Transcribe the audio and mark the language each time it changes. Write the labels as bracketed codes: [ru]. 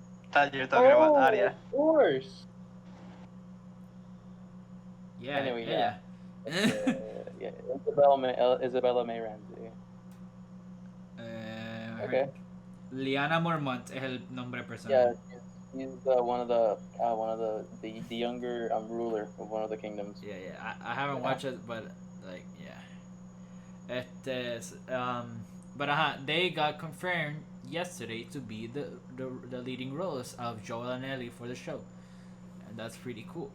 [en] Thought you were talking about Arya. Of course. Yeah. Anyway, yeah. Yeah, Isabella May Ramsey. Okay. [es] Liana Mormont es el nombre personal. [en] Yeah, he's one of the younger ruler of one of the kingdoms. Yeah. I haven't watched it, but like yeah. But they got confirmed yesterday to be the leading roles of Joel and Ellie for the show, and that's pretty cool.